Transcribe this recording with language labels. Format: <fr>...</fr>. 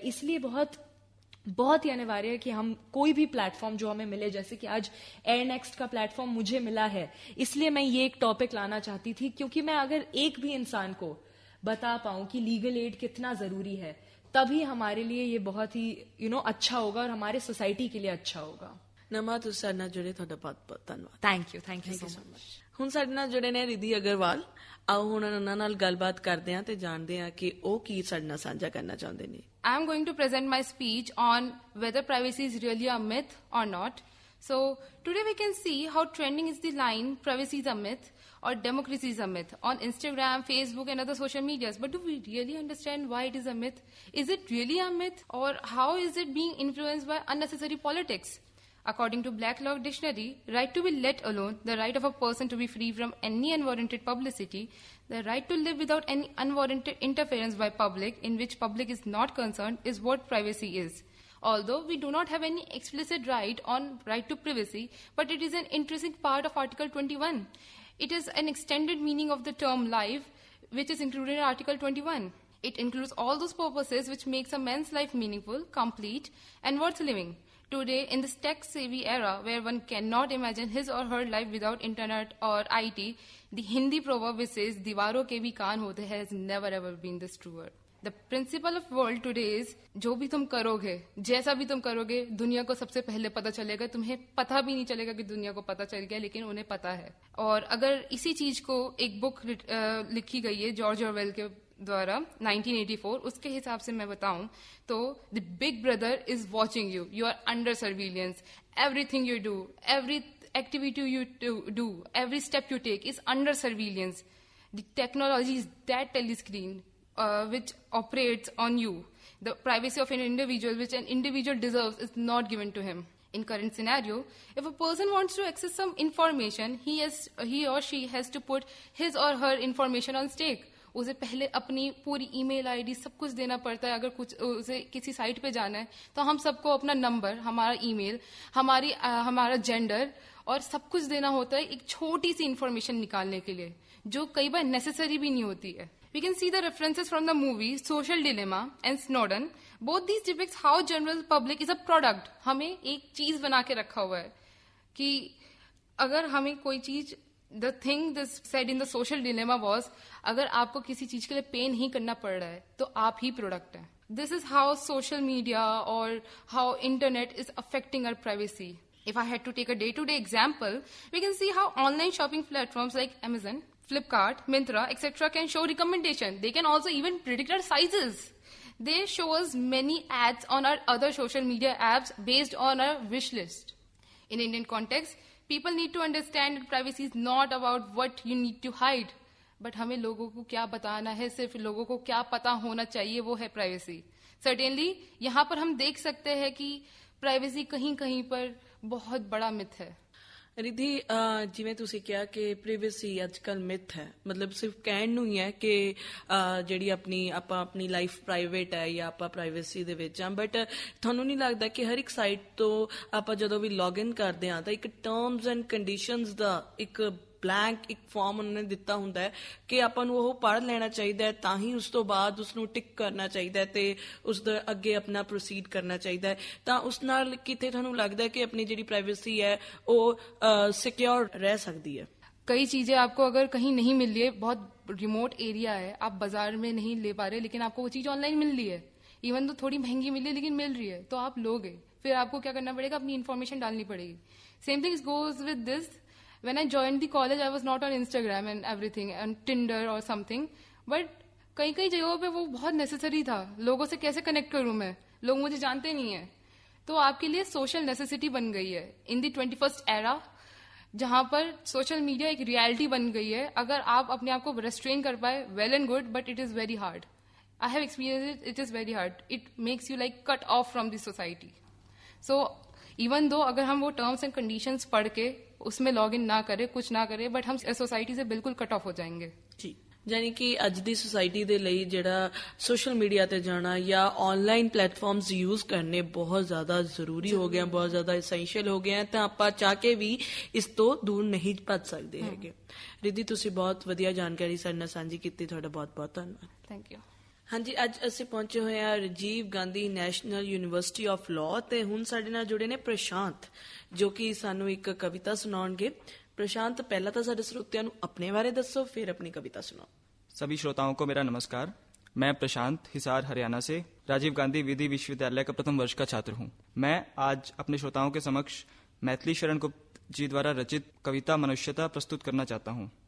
<hi>इसलिए बहुत ही अनिवार्य है कि हम कोई भी प्लेटफॉर्म जो हमें मिले, जैसे कि आज एयर नेक्स्ट का प्लेटफॉर्म मुझे मिला है, इसलिए मैं ये एक टॉपिक लाना चाहती थी, क्योंकि मैं अगर एक भी इंसान को बता पाऊं कि लीगल एड कितना जरूरी है, तभी हमारे लिए ये बहुत ही अच्छा होगा और हमारे सोसाइटी के लिए अच्छा होगा।</hi> <pa>नमा, ਤੁਸੀਂ ਸਾਡੇ ਨਾਲ ਜੁੜੇ, ਤੁਹਾਡਾ ਬਹੁਤ-ਬਹੁਤ ਧੰਨਵਾਦ।</pa> <en>Thank you so much.</en> <pa>ਹੁਣ ਸਾਡੇ ਨਾਲ ਜੁੜੇ ਨੇ ਰਿਧੀ ਅਗਰਵਾਲ। ਆਓ ਹੁਣ ਉਹਨਾਂ ਨਾਲ ਗੱਲਬਾਤ ਕਰਦੇ ਹਾਂ ਤੇ ਜਾਣਦੇ ਹਾਂ ਕਿ ਉਹ ਕੀ ਸਾਡੇ ਨਾਲ ਸਾਂਝਾ ਕਰਨਾ ਚਾਹੁੰਦੇ ਨੇ।</pa> <en>I'm going to present my speech on whether privacy is really a myth or not. So today we can see how trending is the line privacy is a myth or democracy is a myth on Instagram, Facebook and other social medias. But do we really understand why it is a myth? Is it really a myth, or how is it being influenced by unnecessary politics? According to Black Law Dictionary, right to be let alone, the right of a person to be free from any unwarranted publicity, the right to live without any unwarranted interference by public in which public is not concerned is what privacy is. Although we do not have any explicit right to privacy, but it is an intrinsic part of Article 21. It is an extended meaning of the term life, which is included in Article 21. It includes all those purposes which makes a man's life meaningful, complete, and worth living. Today, in this tech-savvy era where one cannot imagine his or her life without internet or IT, the Hindi proverb which says</en> <hi>"दीवारों के भी कान होते"</hi> <en>has never ever been this truer. The principle of world today is</en> <hi>जो भी तुम करोगे, जैसा भी तुम करोगे, दुनिया को सबसे पहले पता चलेगा। तुम्हें पता भी नहीं चलेगा कि दुनिया को पता चल गया, लेकिन उन्हें पता है। और अगर इसी चीज को एक बुक लिखी गई है जॉर्ज ऑरवेल के द्वारा 1984, उसके हिसाब से मैं बताऊं तो</hi> <en>The big brother is watching you, you are under surveillance, everything you do, every activity you do, every step you take is under surveillance. The technology is that telescreen which operates on you. The privacy of an individual which an individual deserves is not given to him. In current scenario, if a person wants to access some information, he or she has to put his or her information on stake.</en> <hi>उसे पहले अपनी पूरी email ID सब कुछ देना पड़ता है। अगर कुछ उसे किसी साइट पे जाना है तो हम सबको अपना नंबर, हमारा ईमेल, हमारा जेंडर और सब कुछ देना होता है एक छोटी सी इंफॉर्मेशन निकालने के लिए, जो कई बार नेसेसरी भी नहीं होती है।</hi> <en>We can see the references from the movie Social Dilemma and Snowden. Both these depicts how general public is a product.</en> <hi>हमें एक चीज बना के रखा हुआ है कि अगर हमें कोई चीज,</hi> <en>the thing this said in the Social Dilemma was,</en> <hi>अगर आपको किसी चीज के लिए पे नहीं करना पड़ रहा है तो आप ही प्रोडक्ट हैं।</hi> <en>This is how social media or how internet is affecting our privacy. If I had to take a day-to-day example, we can see how online shopping platforms like Amazon, Flipkart, Myntra, etc. can show recommendation. They can also even predict our sizes. They show us many ads on our other social media apps based on our wish list. In Indian context, people need to understand that privacy is not about what you need to hide, but</en> <hi>हमें लोगों को क्या बताना है, सिर्फ लोगों को क्या पता होना चाहिए, वो है प्राइवेसी। सर्टेनली यहाँ पर हम देख सकते हैं कि प्राइवेसी कहीं कहीं पर बहुत बड़ा मिथ है।</hi> <pa>ਰਿਧੀ, ਜਿਵੇਂ ਤੁਸੀਂ ਕਿਹਾ ਕਿ ਪ੍ਰਾਈਵੇਸੀ ਅੱਜ ਕੱਲ ਮਿਥ ਹੈ, ਮਤਲਬ ਸਿਰਫ ਕਹਿਣ ਨੂੰ ਹੀ ਹੈ ਕਿ ਜਿਹੜੀ ਆਪਾਂ ਆਪਣੀ ਲਾਈਫ ਪ੍ਰਾਈਵੇਟ ਹੈ ਜਾਂ ਆਪਾਂ ਪ੍ਰਾਈਵੇਸੀ ਦੇ ਵਿੱਚ ਆ, ਬਟ ਤੁਹਾਨੂੰ ਨਹੀਂ ਲੱਗਦਾ ਕਿ ਹਰ ਇੱਕ ਸਾਈਟ ਤੋਂ ਆਪਾਂ ਜਦੋਂ ਵੀ ਲੌਗਇਨ ਕਰਦੇ ਆ ਤਾਂ ਇੱਕ ਟਰਮਸ ਐਂਡ ਕੰਡੀਸ਼ਨਸ ਦਾ ਇੱਕ ਬਲੈਂਕ ਇੱਕ ਫਾਰਮ ਉਹਨਾਂ ਨੇ ਦਿੱਤਾ ਹੁੰਦਾ ਹੈ ਕਿ ਆਪਾਂ ਨੂੰ ਉਹ ਪੜ੍ਹ ਲੈਣਾ ਚਾਹੀਦਾ ਹੈ, ਤਾਂ ਹੀ ਉਸ ਤੋਂ ਬਾਅਦ ਉਸਨੂੰ ਟਿਕ ਕਰਨਾ ਚਾਹੀਦਾ ਹੈ ਤੇ ਉਸ ਦੇ ਅੱਗੇ ਆਪਣਾ ਪ੍ਰੋਸੀਡ ਕਰਨਾ ਚਾਹੀਦਾ ਹੈ, ਤਾਂ ਉਸ ਨਾਲ ਕਿਤੇ ਤੁਹਾਨੂੰ ਲੱਗਦਾ ਹੈ ਕਿ ਆਪਣੀ ਜਿਹੜੀ ਪ੍ਰਾਈਵੇਸੀ ਹੈ ਉਹ ਸਿਕਿਉਰ ਰਹਿ ਸਕਦੀ है।</pa> <hi>कई चीजें आपको अगर कहीं नहीं मिल रही है, बहुत रिमोट एरिया है, आप बाजार में नहीं ले पा रहे, लेकिन आपको वो चीज ऑनलाइन मिल रही है, इवन तो थोड़ी महंगी मिल रही है लेकिन मिल रही है, तो आप लोगे। फिर आपको क्या करना पड़ेगा, अपनी इन्फॉर्मेशन डालनी पड़ेगी।</hi> <en>Same thing goes with this. When I joined the college, I was not on Instagram and everything, and Tinder or something.</en> <hi>But कई जगहों पे वो बहुत नेसेसरी था। लोगों से कैसे कनेक्ट करूं मैं, लोग मुझे जानते नहीं है, तो आपके लिए सोशल नेसेसिटी बन गई है</hi> <en>in the 21st era,</en> <hi>जहां पर सोशल मीडिया एक रियलिटी बन गई है। अगर आप अपने आप को रेस्ट्रेन कर पाए,</hi> <en>Well and good, but it is very hard. I have experience it is very hard. It makes you like cut off from the society.</en> <hi>So even though अगर हम वो टर्म्स एंड कंडीशंस पढ़ के उसमें log in ना करें, कुछ ना करें, बट हम सोसाइटी से बिल्कुल कट ऑफ हो जाएंगे।</hi> <pa>ਜੀ ਯਾਨੀ ਕਿ ਅੱਜ ਦੀ ਸੁਸਾਇਟੀ ਦੇ ਲਈ ਜਿਹੜਾ ਸੋਸ਼ਲ ਮੀਡੀਆ ਤੇ ਜਾਣਾ ਜਾਂ ਆਨਲਾਈਨ ਪਲੇਟਫਾਰਮਸ ਯੂਜ਼ ਕਰਨੇ ਬਹੁਤ ਜ਼ਿਆਦਾ ਜ਼ਰੂਰੀ ਹੋ ਗਏ, ਬਹੁਤ ਜ਼ਿਆਦਾ ਐਸੈਂਸ਼ੀਅਲ ਹੋ ਗਏ ਤਾਂ ਆਪਾਂ ਚਾਹ ਕੇ ਵੀ ਇਸ ਤੋਂ ਦੂਰ ਨਹੀਂ ਭੱਜ ਸਕਦੇ ਹੈਗੇ। ਰਿਧੀ, ਤੁਸੀਂ ਬਹੁਤ ਵਧੀਆ ਜਾਣਕਾਰੀ ਸਾਡੇ ਨਾਲ ਸਾਂਝੀ ਕੀਤੀ, ਤੁਹਾਡਾ ਬਹੁਤ ਬਹੁਤ ਧੰਨਵਾਦ।</pa> <en>Thank you.</en> <pa>ਹਾਂਜੀ, ਅੱਜ ਅਸੀਂ ਪਹੁੰਚੇ ਹੋਏ ਹਾਂ Rajiv Gandhi national university of law ਤੇ ਹੁਣ ਸਾਡੇ ਨਾਲ ਜੁੜੇ ਨੇ ਪ੍ਰਸ਼ਾਂਤ, ਜੋ ਕਿ ਸਾਨੂੰ ਇੱਕ ਕਵਿਤਾ ਸੁਣਾਉਣਗੇ। प्रशांत, पहला तो सारे श्रोतियों को अपने बारे दसो, फिर अपनी कविता सुनाओ।</pa> <hi>सभी श्रोताओं को मेरा नमस्कार। मैं प्रशांत हिसार हरियाणा से राजीव गांधी विधि विश्वविद्यालय का प्रथम वर्ष का छात्र हूँ। मैं आज अपने श्रोताओं के समक्ष मैथिली शरण गुप्त जी द्वारा रचित कविता मनुष्यता प्रस्तुत करना चाहता हूँ।</hi>